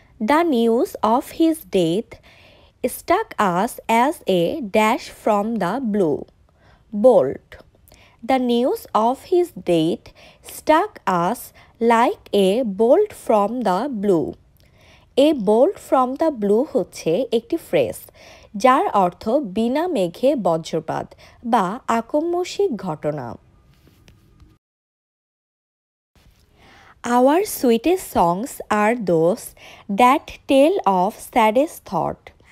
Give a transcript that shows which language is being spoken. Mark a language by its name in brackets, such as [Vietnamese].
[English] The news of his death struck us as a dash from the blue. Bold. The news of his death struck us like a bolt from the blue. A bolt from the blue [Bangla] হচ্ছে একটি phrase যার অর্থ বিনা মেঘে বজ্রপাত বা আকস্মিক ঘটনা। [English] Our sweetest songs are those that tell of saddest thought.